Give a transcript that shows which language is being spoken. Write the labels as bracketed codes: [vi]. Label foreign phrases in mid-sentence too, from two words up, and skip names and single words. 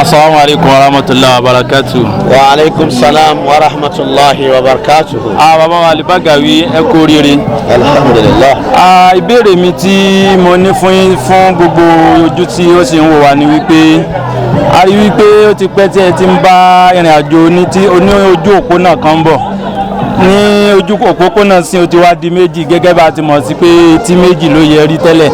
[ar] السلام عليكم ورحمة الله وبركاته. وعليكم السلام ورحمة الله وبركاته. [yo] Bàbá wa Al-Bagawi ẹ kú oríire. [ar] Alhamdulillah. [yo] Ìbéèrè mi tí mo ní fún gbogbo ojú tí ó sì ń wò wá ni wípé a rí wípé ó ti pẹ́ tí ẹ ti ń bá ìrìn àjò ní ojú òpópónà kan bọ̀. Ní ojú òpópónà sí ó ti wá di méjì gẹ́gẹ́ bá ti mọ̀ sí pé tí méjì ló yẹ rí tẹ́lẹ̀.